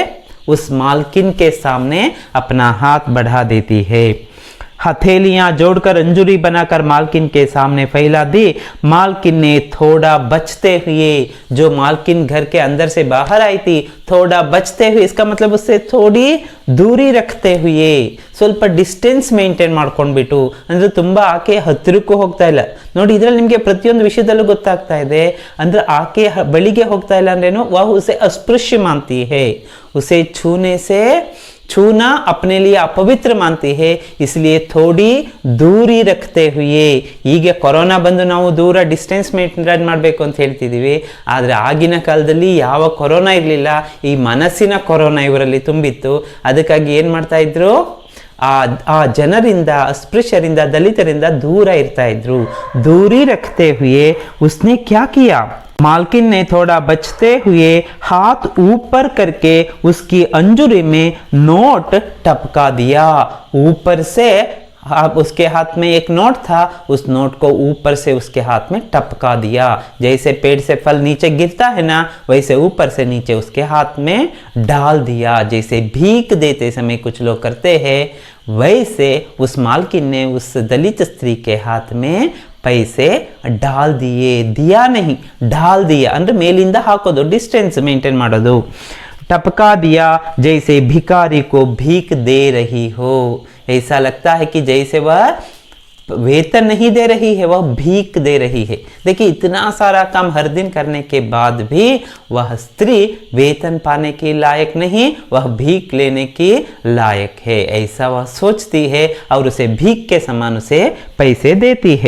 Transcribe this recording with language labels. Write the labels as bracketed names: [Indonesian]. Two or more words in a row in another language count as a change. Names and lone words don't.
[Hindi] उस मालकिन के सामने अपना हाथ बढ़ा देती है। हथेलियां जोड़कर अंजूरी बनाकर मालकिन के सामने फैला दी। मालकिन ने थोड़ा बचते हुए, जो मालकिन घर के अंदर से बाहर आई थी, थोड़ा बचते हुए, इसका मतलब उससे थोड़ी दूरी रखते हुए, [Kannada] ಸ್ವಲ್ಪ [English] distance maintain [Kannada] ಮಾಡ್ಕೊಂಡ್ಬಿಟ್ಟು, ಅಂದ್ರೆ ತುಂಬಾ ಆಕೆ ಹತ್ತಿರಕ್ಕೂ ಹೋಗ್ತಾ ಇಲ್ಲ ನೋಡಿ। ಇದರಲ್ಲಿ ನಿಮಗೆ ಪ್ರತಿಯೊಂದು ವಿಷಯದಲ್ಲೂ ಗೊತ್ತಾಗ್ತಾ ಇದೆ, ಅಂದ್ರೆ ಆಕೆ ಬಳಿಗೆ ಹೋಗ್ತಾ ಇಲ್ಲ ಅಂದ್ರೇನು, [Hindi] वह उसे अस्पृश्य मानती है, उसे छूना अपने लिए अपवित्र मानती है, इसलिए थोड़ी दूरी रखते हुए। [Kannada] ಈಗ ಕೊರೋನಾ ಬಂದು ನಾವು ದೂರ [English] distance maintain [Kannada] ಮಾಡಬೇಕು ಅಂತ ಹೇಳ್ತಿದ್ದೀವಿ, ಆದರೆ ಆಗಿನ ಕಾಲದಲ್ಲಿ ಯಾವ ಕೊರೋನಾ ಇರಲಿಲ್ಲ, ಈ ಮನಸ್ಸಿನ ಕೊರೋನಾ ಇವರಲ್ಲಿ ತುಂಬಿತ್ತು। ಅದಕ್ಕಾಗಿ ಏನು ಮಾಡ್ತಾ ಇದ್ರು? ಆ ಜನರಿಂದ, अस्पृश्यರಿಂದ, दलितರಿಂದ दूर ಇರ್ತಾ ಇದ್ರು। [Hindi] दूरी रखते हुए उसने क्या किया? मालकिन ने थोड़ा बचते हुए हाथ ऊपर करके उसकी अंजूरी में नोट टपका दिया। ऊपर से उसके हाथ में एक नोट था, उस नोट को ऊपर से उसके हाथ में टपका दिया। जैसे पेड़ से फल नीचे गिरता है ना, वैसे ऊपर से नीचे उसके हाथ में डाल दिया। जैसे भीख देते समय कुछ लोग करते हैं, वैसे उस मालकिन ने उस दलित स्त्री के हाथ में पैसे डाल दिए। दिया नहीं, डाल दिया [Kannada] ಅಂದ್ರೆ ಮೇಲಿಂದ ಹಾಕೋದು, [English] distance maintain [Kannada] ಮಾಡೋದು। [Hindi] टपका दिया जैसे भिखारी को भीख दे रही हो। ऐसा लगता है कि जैसे वह वेतन नहीं दे रही है, वह भीख दे रही है। देखिए, इतना सारा काम हर दिन करने के बाद भी वह स्त्री वेतन पाने के लायक नहीं, वह भीख लेने की लायक है, ऐसा वह सोचती है और उसे भीख के समान उसे पैसे देती है।